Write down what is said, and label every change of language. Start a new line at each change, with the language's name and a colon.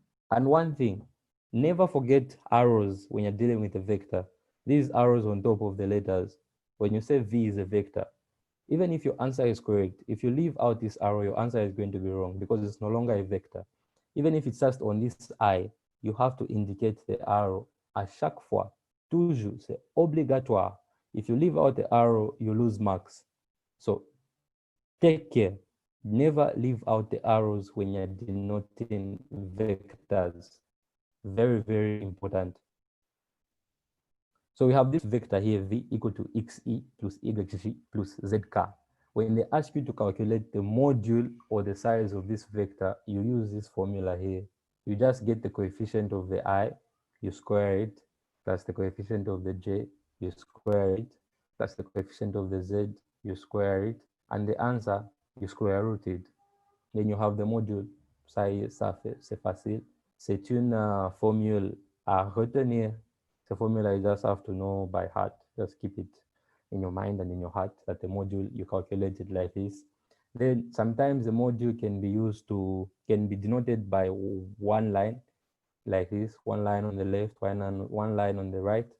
English: And one thing, never forget arrows when you're dealing with a vector. These arrows on top of the letters. When you say V is a vector, even if your answer is correct, if you leave out this arrow, your answer is going to be wrong because it's no longer a vector. Even if it's just on this I, you have to indicate the arrow.
French: À chaque fois, toujours, c'est obligatoire.
English: If you leave out the arrow, you lose marks. So take care. Never leave out the arrows when you're denoting vectors. Very, very important. So we have this vector here, V equal to xe plus yg plus zk. When they ask you to calculate the module or the size of this vector, you use this formula here. You just get the coefficient of the I, you square it, plus the coefficient of the j, you square it, plus the coefficient of the z, you square it, and the answer, you square root it. Then you have the module.
French: Ça, c'est facile. C'est une formule à retenir.
English: The formula you just have to know by heart. Just keep it in your mind and in your heart that the module, you calculate it like this. Then sometimes the module can be denoted by one line like this, one line on the left, one line on the right.